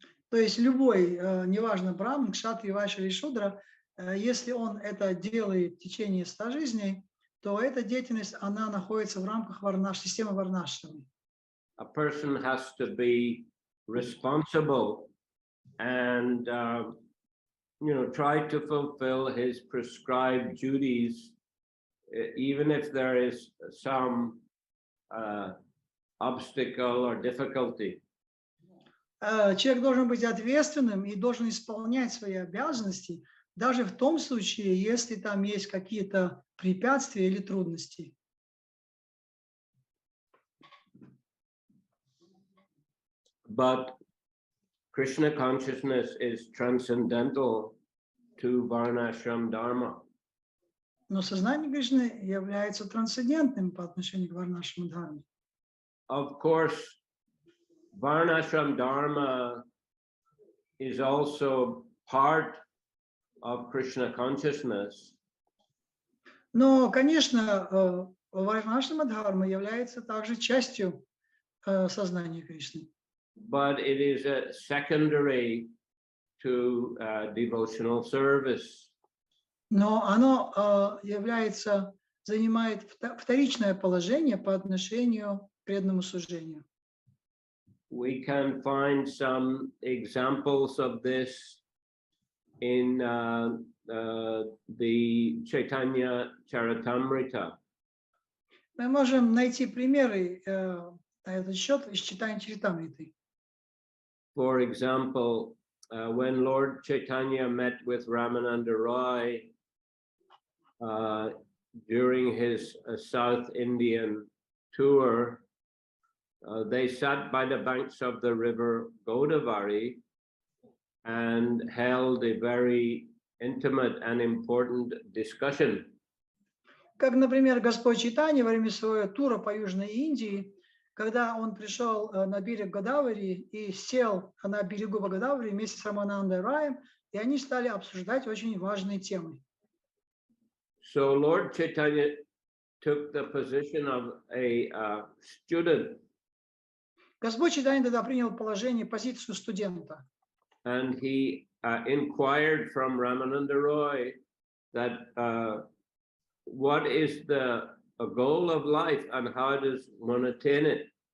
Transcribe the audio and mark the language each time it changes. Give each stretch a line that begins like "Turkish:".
Russian: То есть любой, неважно, браман, кшатри, вайшя или шудра, если он это делает в течение 100 жизней, то эта деятельность, она находится в рамках системы Варнашрамы.
English: A person has to be responsible and try to fulfill his prescribed duties, even if there is some obstacle or difficulty.
Russian: Человек должен быть ответственным и должен исполнять свои обязанности, даже в том случае, если там есть какие-то препятствия или трудности.
English: But Krishna consciousness is transcendental to Varnashram Dharma.
Russian: Но сознание Кришны является трансцендентным по отношению к Варнашрам Дхарме.
English: Of course, Varnashram Dharma is also part of Krishna consciousness.
Russian: Но, конечно, Варнашрама Дхарма является также частью сознания Кришны.
English: But it is a secondary to devotional service.
Russian: Но оно занимает вторичное положение по отношению к преданному служению.
English: We can find some examples of this in the Chaitanya Charitamrita.
Russian: Мы можем найти примеры на этот счет из читания Чаритамриты.
English: For example, when Lord Chaitanya met with Ramananda Roy during his South Indian tour, they sat by the banks of the river Godavari and held a very intimate and important discussion.
Russian: Как, например, Господь Чайтанья во время своего тура по Южной Индии когда он пришел на берег Годавари и сел на берегу Годавари вместе с Раманандой Раем, и они стали обсуждать очень важные темы.
English: So Lord Chaitanya took the position of a student,
Russian: Господь Чайтанья тогда принял положение, позицию студента.
English: and he inquired from Ramananda Roy that what is the goal of life and how does one attain it?